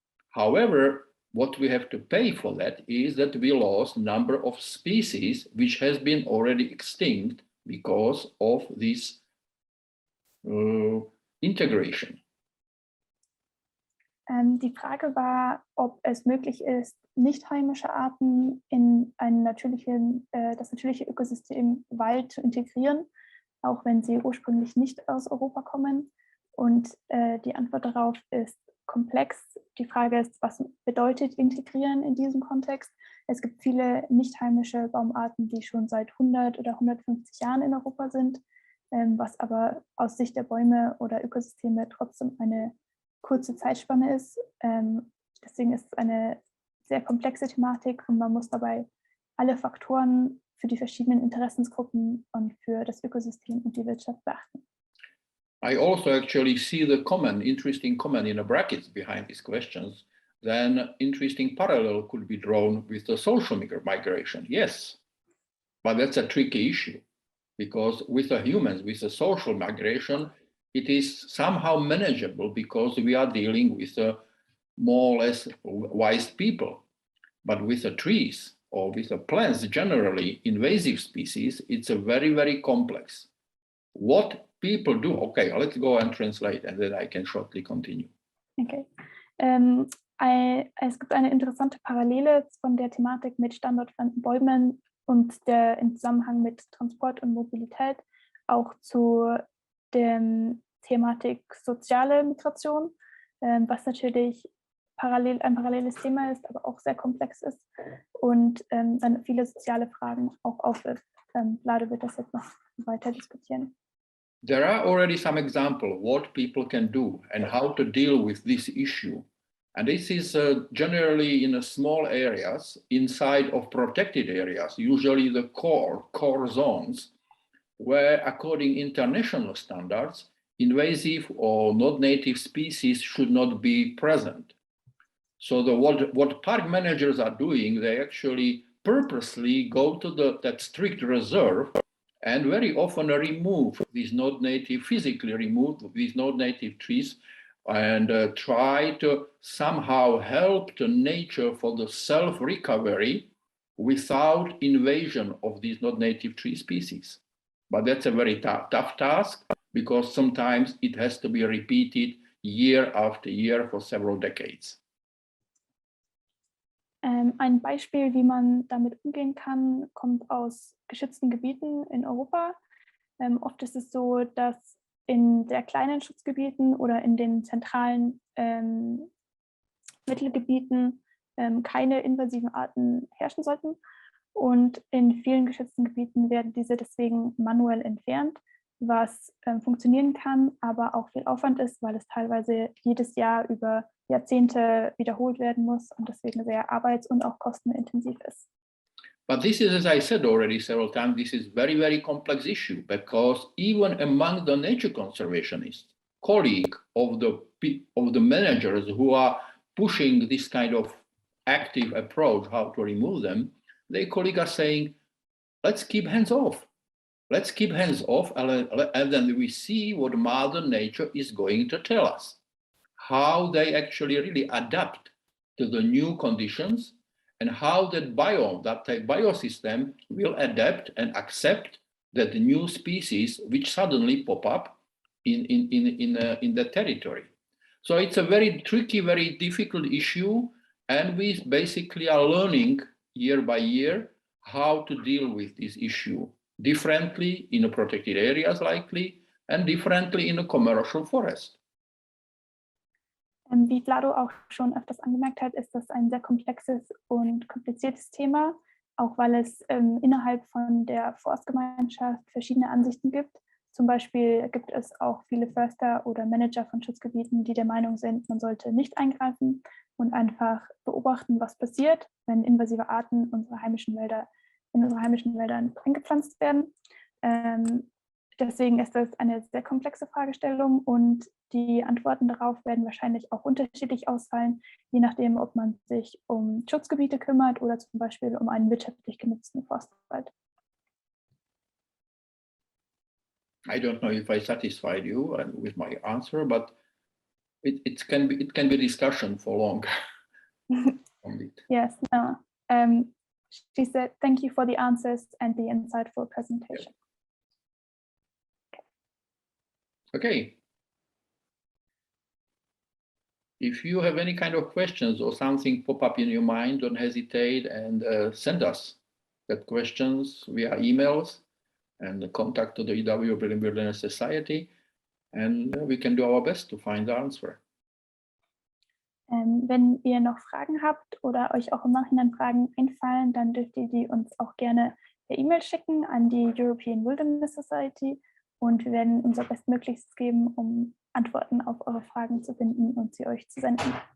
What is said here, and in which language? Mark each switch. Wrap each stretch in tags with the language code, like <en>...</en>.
<en>However, what we have to pay for that is that we lost number of species which has been already extinct because of this integration.</en> <de>Die Frage war, ob es möglich ist, nicht heimische Arten in das natürliche Ökosystem Wald zu integrieren, auch wenn sie ursprünglich nicht aus Europa kommen. Und die Antwort darauf ist komplex. Die Frage ist, was bedeutet integrieren in diesem Kontext? Es gibt viele nicht heimische Baumarten, die schon seit 100 oder 150 Jahren in Europa sind, was aber aus Sicht der Bäume oder Ökosysteme trotzdem eine kurze Zeitspanne ist. Deswegen ist es eine sehr komplexe Thematik und man muss dabei alle Faktoren für die verschiedenen Interessensgruppen und für das Ökosystem und die Wirtschaft beachten.</de> <en>I also actually see the interesting comment in the brackets behind these questions. Then interesting parallel could be drawn with the social migration. Yes, but that's a tricky issue because with the humans, with the social migration, it is somehow manageable because we are dealing with more or less wise people. But with the trees or with the plants, generally invasive species, it's a very, very complex. What people do, okay, let's go and translate and then I can shortly continue. Okay.</en> <de>Es gibt eine interessante Parallele von der Thematik mit standortfremden Bäumen und im Zusammenhang mit Transport und Mobilität auch zu der Thematik soziale Migration, was natürlich ein paralleles Thema ist, aber auch sehr komplex ist und dann viele soziale Fragen auch aufwirft. Vlado wird das jetzt noch weiter diskutieren.</de> <en>There are already some examples what people can do and how to deal with this issue. And this is generally in small areas inside of protected areas, usually the core zones, where according international standards, invasive or not native species should not be present. So what park managers are doing, they actually purposely go to that strict reserve and very often remove these not-native, physically remove these not-native trees and try to somehow help the nature for the self-recovery without invasion of these not-native tree species. But that's a very tough task because sometimes it has to be repeated year after year for several decades.</en> <de>Ein Beispiel, wie man damit umgehen kann, kommt aus geschützten Gebieten in Europa. Oft ist es so, dass in sehr kleinen Schutzgebieten oder in den zentralen Mittelgebieten keine invasiven Arten herrschen sollten. Und in vielen geschützten Gebieten werden diese deswegen manuell entfernt, was funktionieren kann, aber auch viel Aufwand ist, weil es teilweise jedes Jahr über Jahrzehnte wiederholt werden muss und deswegen sehr arbeits- und auch kostenintensiv ist.</de> <en>But this is, as I said already several times, this is very, very complex issue because even among the nature conservationists, colleague of the managers who are pushing this kind of active approach, how to remove them, their colleagues are saying, let's keep hands off. Let's keep hands off, and then we see what Mother Nature is going to tell us, how they actually really adapt to the new conditions, and how that biosystem will adapt and accept that the new species which suddenly pop up in the territory. So it's a very tricky, very difficult issue, and we basically are learning year by year how to deal with this issue differently in the protected areas likely, and differently in a commercial forest.</en> <de>Wie Vlado auch schon öfters angemerkt hat, ist das ein sehr komplexes und kompliziertes Thema, auch weil es innerhalb von der Forstgemeinschaft verschiedene Ansichten gibt. Zum Beispiel gibt es auch viele Förster oder Manager von Schutzgebieten, die der Meinung sind, man sollte nicht eingreifen und einfach beobachten, was passiert, wenn invasive Arten in unsere heimischen Wäldern eingepflanzt werden. Deswegen ist das eine sehr komplexe Fragestellung und die Antworten darauf werden wahrscheinlich auch unterschiedlich ausfallen, je nachdem, ob man sich um Schutzgebiete kümmert oder zum Beispiel um einen wirtschaftlich genutzten Forstwald.</de> <en>I don't know if I satisfied you with my answer, but it can be discussion for long. On it. Yes, no. She said, thank you for the answers and the insightful presentation. Okay. If you have any kind of questions or something pop up in your mind, don't hesitate and send us that questions via emails and contact to the EW Wilderness Society, and we can do our best to find the answer.</en> <de>Wenn ihr noch Fragen habt oder euch auch im Nachhinein Fragen einfallen, dann dürft ihr die uns auch gerne per E-Mail schicken an die European Wilderness Society und wir werden unser Bestmöglichstes geben, um Antworten auf eure Fragen zu finden und sie euch zu senden.</de>